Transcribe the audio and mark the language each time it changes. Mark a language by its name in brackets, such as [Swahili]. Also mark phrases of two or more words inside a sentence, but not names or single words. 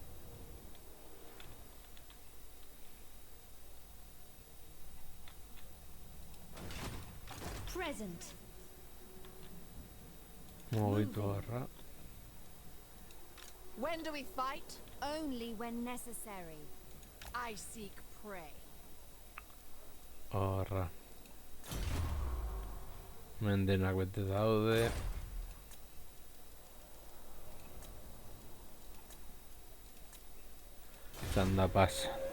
[English] Present. [Basque] Mugitu horra. [English] When do we fight? Only when necessary. I seek prey. [Basque] Horra. Mendenak bete daude. Txanda pasa.